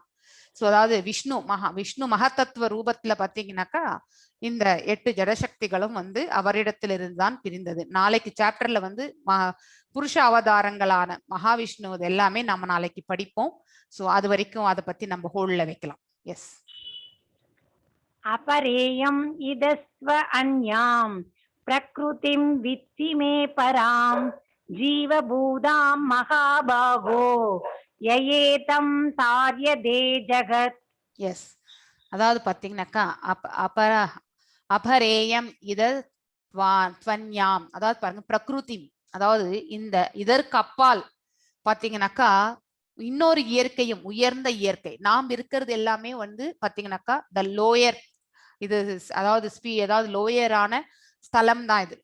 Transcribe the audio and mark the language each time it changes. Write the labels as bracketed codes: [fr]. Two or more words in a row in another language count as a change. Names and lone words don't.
[ta] சோ அதாவது விஷ்ணு மகத்தத்துவ ரூபத்துல பாத்தீங்கன்னாக்கா இந்த 8 ஜடசக்திகளும் வந்து அவரிடத்திலிருந்து தான் பிரிந்தது. நாளைக்கு சாப்டர்ல வந்து புருஷ அவதாரங்களான மகாவிஷ்ணு எல்லாமே நம்ம நாளைக்கு படிப்போம். சோ அது வரைக்கும் அதை பத்தி நம்ம ஹோல்ட்ல வைக்கலாம். எஸ். [sa] अपरेयम् इदस्व अन्याम् प्रकृतिं वित्ति मे पराम् जीवभूतां महाबाहो ययेतं तार्यते जगत्. [ta] எஸ். அதாவது பாத்தீங்கன்னாக்கா [sa] अपरेयम् इदन्याम्, [ta] அதாவது பாருங்க பிரகிருதி, அதாவது இந்த இதற்கு அப்பால் பாத்தீங்கன்னாக்கா இன்னொரு இயற்கையும், உயர்ந்த இயற்கை. நாம் இருக்கிறது எல்லாமே வந்து பாத்தீங்கன்னாக்கா [en] the lower, [ta] இது அதாவது லோயரான ஸ்தலம் தான் இது.